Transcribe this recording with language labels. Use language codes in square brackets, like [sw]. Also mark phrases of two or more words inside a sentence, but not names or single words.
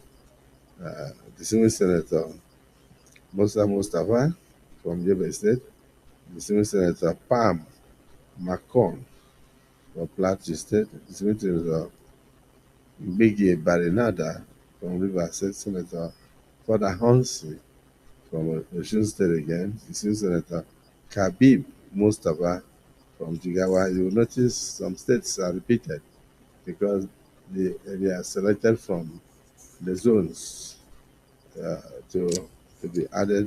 [en] Distinguished Senator Musa Mustafa from Yobe State. Distinguished Senator Pam Macon for Plateau State. Distinguished Senator Biggie Barinada from Rivers State. Senator Fada Hansi from Osun State again. Distinguished Senator Kabib Mustafa from Jigawa. You will notice some states are repeated because they are selected from the zones to be added.